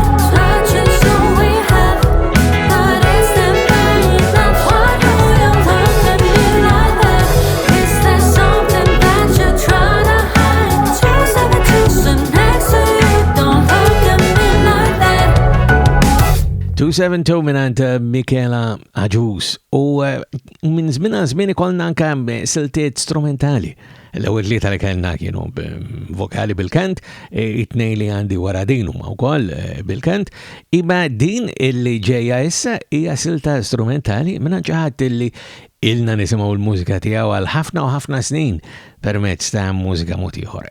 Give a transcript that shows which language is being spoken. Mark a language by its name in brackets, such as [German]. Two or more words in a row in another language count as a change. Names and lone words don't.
[English] Touches all we have, but is that far enough? Why do you look at me like that? Is there something that you're trying to hide? 272 sit next to you, don't look at me like that. [Maltese] 272 minant Michela Agius u minn żmien għal żmien ikollna anke siltiet strumentali. L-ewwel tlieta li kellna kienu vokali bil-kant, it-tnejn li għandi wara din huma wkoll bil-kant, imma din illi ġejja issa hija silta strumentali minn ġaħat illi ilna nisimgħu l-mużika tiegħu għal ħafna u ħafna snin permezz ta' mużika mod ieħor.